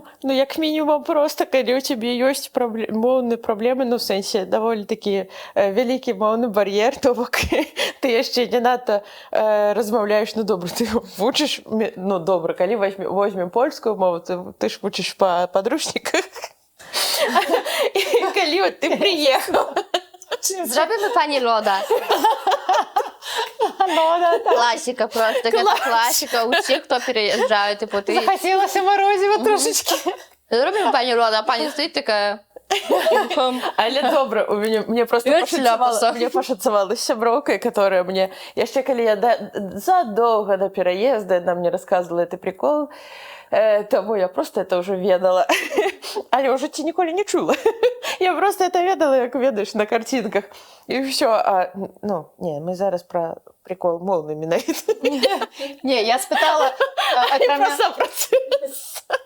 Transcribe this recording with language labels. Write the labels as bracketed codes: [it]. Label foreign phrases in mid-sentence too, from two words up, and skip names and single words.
[be] Ну, як мінімум, просто, калі у цябе ёсць моўныя праблемы, ну, в сэнсе, даволі такі вялікі моўны бар'ер, то бок ты яшчэ не надта размаўляеш, ну, добра, ты вучыш, ну, добра, калі возьмем польскую мову, ты ж вучыш па падручніках. І калі от ты прыехаў. [uk] Зробімо пані Лода. [be] Класіка просто, гэта класіка. Усе, [uk] хто переїжджають, типу, ти... Захотілося морозива трошечки. Зробімо пані Лода, а пані стоїть така... [be] Але добра, мне просто пашацавала з сяброўкай, [ru] которая мне... [be] Яшчэ калі я задоўга до пераезда, яна мне рассказывала гэты прикол, тому я просто [ru] это уже [be] ведала. Але ў жыцці ніколі не чула. Я просто это ведала, як ведаеш, на картинках. І ўсё. Ну, не, мы зараз пра прикол моўны менавіта. Не, я спытала... І пра сам працэс.